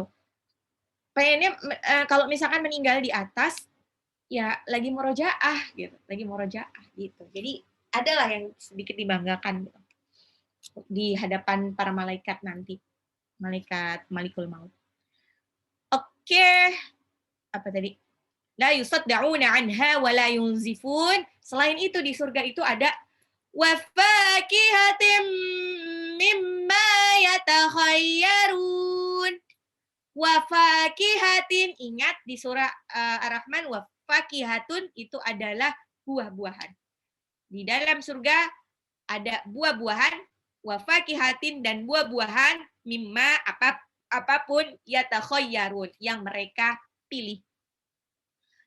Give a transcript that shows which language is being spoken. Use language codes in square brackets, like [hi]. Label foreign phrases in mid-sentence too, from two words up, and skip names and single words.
[id] Pengennya kalau misalkan meninggal di atas ya lagi murojaah gitu. Jadi adalah yang sedikit dibanggakan gitu. Di hadapan para malaikat nanti. [ar] ملك الموت. Oke. [id] Apa tadi? [ar] لا يصدعون عنها ولا ينزفون. [id] Selain itu di surga itu ada [ar] وفاكهة مما يتخيرون. وفاكهة, [id] ingat di surah Ar-Rahman, [ar] وفاكهة [id] itu adalah buah-buahan. Di dalam surga ada buah-buahan, [ar] وفاكهة [id] dan buah-buahan mimma apapun yatakhayyarun yang mereka pilih.